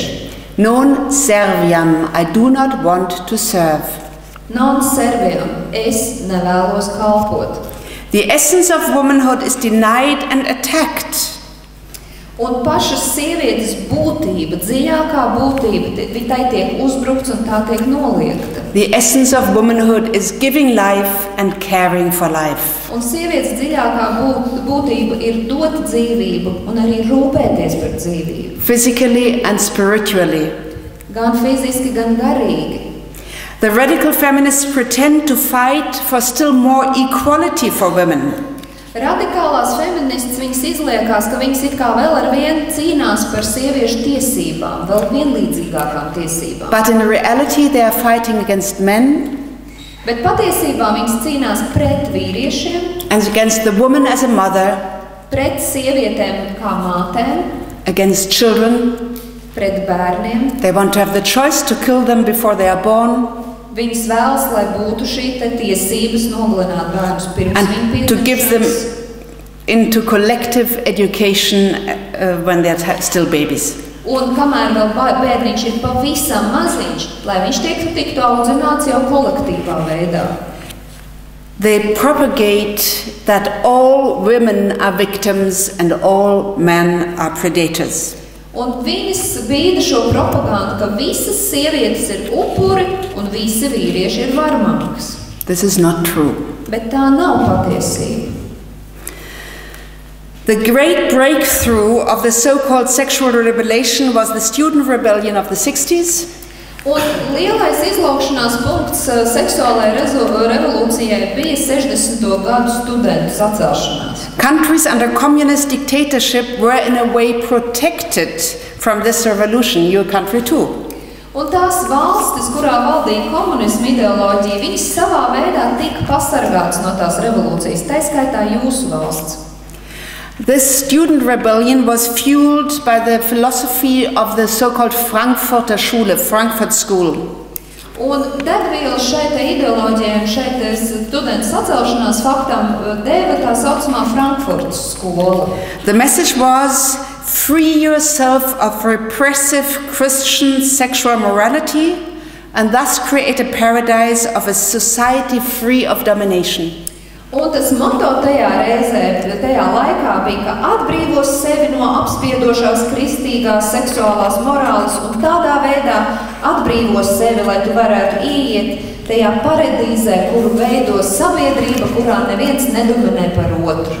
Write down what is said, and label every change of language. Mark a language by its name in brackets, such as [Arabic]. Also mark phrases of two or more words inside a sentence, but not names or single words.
[Latin] Non serviam, [English] I do not want to serve. [Latin] Non serviam, [Latvian] es nevēlos kalpot. [English] The essence of womanhood is denied and attacked. [Latvian] Un pašas sievietes būtība, dziļākā būtība, tai tiek uzbrukts un tā tiek noliegta. [English] The essence of womanhood is giving life and caring for life. [Latvian] Un sievietes dziļākā būtība ir dot dzīvību un arī rūpēties par dzīvību. [English] Physically and spiritually. [Latvian] Gan fiziski, gan garīgi. [English] The radical feminists pretend to fight for still more equality for women. [Latvian] Radikālās feministas viņas izliekās, ka viņas it kā vēl ar vienu cīnās par sieviešu tiesībām, vēl vienlīdzīgākām tiesībām. [English] But in reality they are fighting against men. [Latvian] Bet patiesībā viņas cīnās pret vīriešiem. [English] And against the woman as a mother. [Latvian] Pret sievietēm kā mātēm. [English] Against children. [Latvian] Pret bērniem. [English] They want to have the choice to kill them before they are born. [Latvian] Viņas vēlas, lai būtu šī tiesības nogalināt bērnus pirms viņi piedzimšanas. [English] To give them into collective education when they are still babies. [Latvian] Un kamēr vēl bērniņš ir pavisam maziņš, lai viņš tiktu audzināts jau kolektīvā veidā. [English] They propagate that all women are victims and all men are predators. [Latvian] Un viņas bīda šo propagandu, ka visas sievietes ir upuri un visi vīrieši ir varmāks. [English] This is not true. [Latvian] Bet tā nav patiesība. [English] The great breakthrough of the so-called sexual rebellion was the student rebellion of the 60s. [Latvian] Un lielais izlaukšanās punkts seksuālajai revolūcijai bija 60. gadu studentu sacelšanās. [English] Countries under communist dictatorship were in a way protected from this revolution, your country too. [Latvian] Un tās valstis, kurā valdīja komunisma ideoloģija, viņas savā veidā tika pasargātas no tās revolūcijas, tā skaitā jūsu valsts. [English] This student rebellion was fueled by the philosophy of the so-called Frankfurter Schule, Frankfurt School. [Latvian] Un degvielu šeit ideoloģijai un šeit studentu sacelšanās faktam deva tā saucamā Frankfurtas skola. [English] The message was, free yourself of repressive Christian sexual morality and thus create a paradise of a society free of domination. [Latvian] Un tas moto tajā laikā bija, ka atbrīvo sevi no apspiedošās kristīgās seksuālās morāles un tādā veidā atbrīvo sevi, lai tu varētu ieiet tajā paradīzē, kuru veido sabiedrība, kurā neviens nedominē par otru.